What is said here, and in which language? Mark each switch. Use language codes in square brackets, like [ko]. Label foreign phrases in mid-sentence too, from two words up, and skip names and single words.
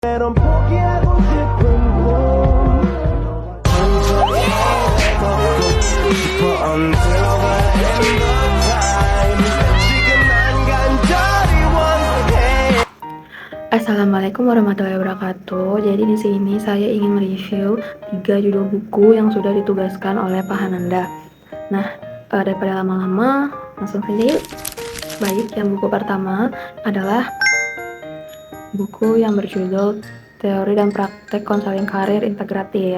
[ko] meron 포기하고 싶은 꿈 싶어 [en] until the end of time [ko] 지금 난 간절히 원해. [ar] السلام عليكم ورحمة الله وبركاته. [id] Jadi di sini saya ingin mereview 3 judul buku yang sudah ditugaskan oleh Pak Hananda. Nah, daripada lama-lama, langsung saja yuk. Baik, yang buku pertama adalah buku yang berjudul Teori dan Praktek Konseling Karir Integratif.